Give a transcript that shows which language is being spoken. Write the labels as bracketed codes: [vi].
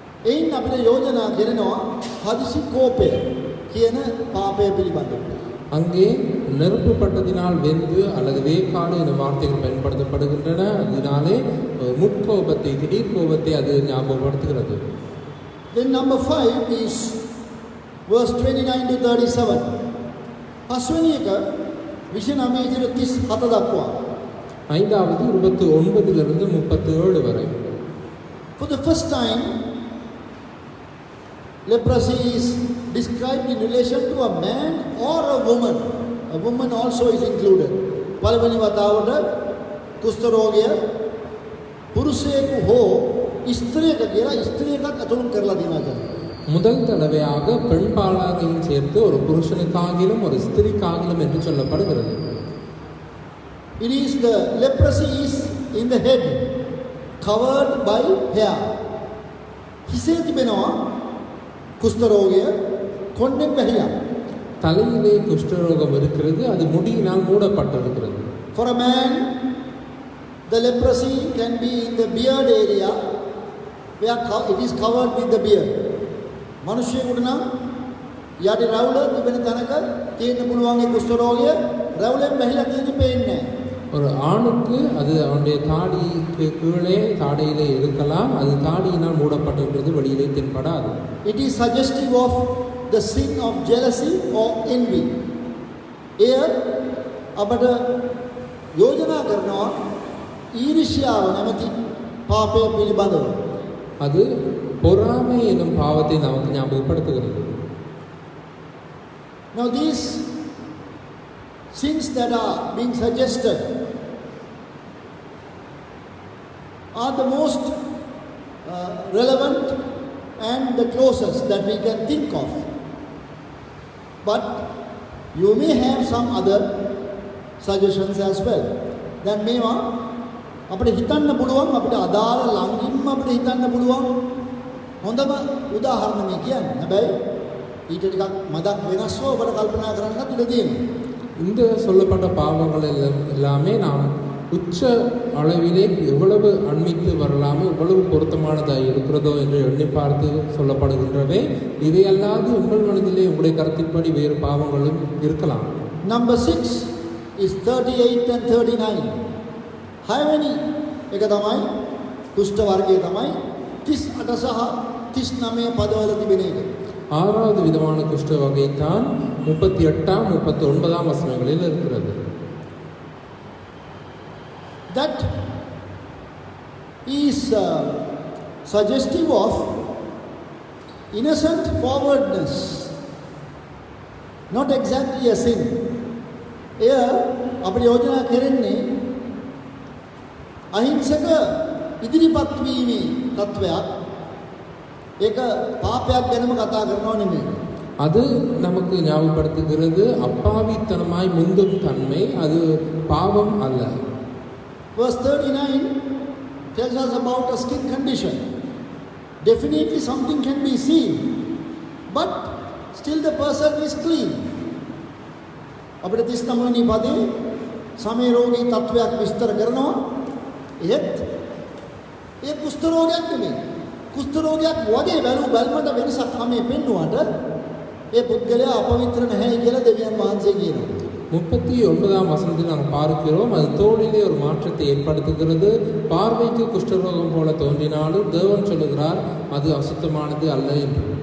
[si] එයින් අපිට යෝජනා කරනවා හදිසි කෝපය කියන පාපය පිළිබඳව. [ta] அங்கே நெருப்புப்பட்டதினால் வெந்து அல்லது வேக்காடு என்ற வார்த்தைகள் பயன்படுத்தப்படுகின்றன. அதனாலே முட்கோபத்தை, திடீர் கோபத்தை அது ஞாபகப்படுத்துகிறது. [en] Then number 5 is verse 29 to 37. [si] පස්වෙනි එක 29 ඉඳලා 37 දක්වා. [ta] ஐந்தாவது 29 லிருந்து 37 வரை. [en] For the first time, leprosy is described in relation to a man or a woman. A woman also is included. [si] පළවෙනි වතාවට කුෂ්ඨ රෝගය පුරුෂයෙකු හෝ ස්ත්‍රියක කියලා ස්ත්‍රියකට අතුරුම් කරලා දෙනවා. [ta] முதல் தடவையாக பெண் பாலாகையும் சேர்த்து ஒரு புருஷனுக்காகிலும் ஒரு ஸ்திரீக்காகிலும் என்று சொல்லப்படுகிறது. [en] It is the leprosy is in the head, covered by hair. [si] හිසේ තිබෙනවා කුෂ්ඨ රෝගය කොණ්ඩෙන් වැහිලා. [ta] தலையிலே குஷ்டரோகம் இருக்கிறது. அது முடியினால் மூடப்பட்டிருக்கிறது. [en] For a man, the leprosy can be in the beard area where it is covered with the beard. [si] මිනිස්සුෙකුට නම් යටි රවුල තිබෙන තැනක තියෙන්න පුළුවන් ඒ කුෂ්ඨ රෝගය රවුලෙන් වැහිලා තියෙන්නේ පේන්නේ නැහැ. [ta] ஒரு ஆணுக்கு அது அவனுடைய தாடிக்கு கீழே தாடையிலே இருக்கலாம். அது தாடியினால் மூடப்பட்டிருக்கிறது, வெளியிலே தென்படாது. [en] It is suggestive of the sin of jealousy or envy. [si] එය අපට යෝජනා කරනවා ඊර්ෂ්‍යාව නැමැති පාපය පිළිබඳව. [ta] அது பொறாமை எனும் பாவத்தை நமக்கு ஞாபகப்படுத்துகிறது. [en] Now these sins that are being suggested are the most relevant and the closest that we can think of. But you may have some other suggestions as well. [si] දැන් මේවා අපිට හිතන්න පුළුවන්, අපිට අදාළ ළඟින්ම අපිට හිතන්න පුළුවන් හොඳම උදාහරණ මේ කියන්නේ. හැබැයි ඊට ටිකක් මදක් වෙනස්ව ඔබට කල්පනා කරන්නත් ඉඩ තියෙනවා. [ta] இந்த சொல்லப்பட்ட பாவங்கள் எல்லாமே நாம் உச்ச அளவிலே எவ்வளவு அண்மித்து வரலாமோ எவ்வளவு பொருத்தமானதாக இருக்கிறதோ என்று எண்ணி பார்த்து சொல்லப்படுகின்றவை. இதை அல்லாது உங்கள் மனதிலே உங்களுடைய கருத்தின்படி வேறு பாவங்களும் இருக்கலாம். [en] Number 6 is 38 and 39. [si] හයවෙනි එක තමයි කුෂ්ඨ වර්ගය තමයි 38 සහ 39 පදවල තිබෙන එක. [ta] ஆறாவது விதமான குஷ்ட வகை தான் 38ஆம் 39ஆம் வசனங்களில் இருக்கிறது. [en] That is suggestive of innocent forwardness, not exactly a sin. [si] එය අපිට යෝජනා කරන්නේ අහිංසක ඉදිරිපත් වීමේ තත්වයක්. ඒක පාපයක් ගැනම කතා කරනව නෙමෙයි. [ta] அது நமக்கு ஞாபகப்படுத்துகிறது அப்பாவித்தனமாய் முந்தும் தன்மை, அது பாவம் அல்ல. [en] Verse 39 tells us about a skin condition. Definitely something can be seen, but still the person is clean. [si] අපිට 39 වෙනි පදේ සමේ රෝගී තත්වයක් විස්තර කරනවා. ඒත් ඒ කුෂ්ඨ රෝගයක් නෙමෙයි. කුෂ්ඨ රෝගයක් වගේ බැලුමට වෙනසක් හැමේ පෙන්නුවාට ඒ පුද්ගලයා අපවිත්‍ර නැහැ කියලා දෙවියන් වහන්සේ කියනවා. [ta] 39ஆம் வசனத்தில் நாம் பார்க்கிறோம், அது தோளிலே ஒரு மாற்றத்தை ஏற்படுத்துகிறது. பார்வைக்கு குஷ்டரோகம் போல தோன்றினாலும் தேவன் சொல்லுகிறார் அது அசுத்தமானது அல்ல என்று.